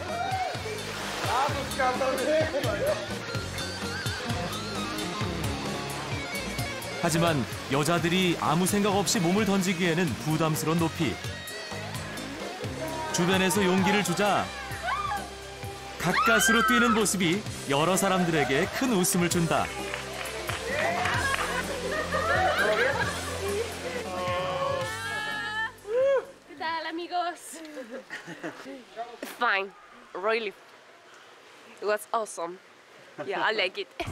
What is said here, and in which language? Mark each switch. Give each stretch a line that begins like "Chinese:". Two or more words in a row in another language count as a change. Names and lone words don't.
Korean: 하지만 여자들이 아무 생각 없이 몸을 던지기에는 부담스러운 높이. 주변에서 용기를 주자 가까스로 뛰는 모습이 여러 사람들에게 큰 웃음을 준다.
Spanish: ¿Qué tal, amigos?
English: Fine, really. It was awesome. Yeah, I like it.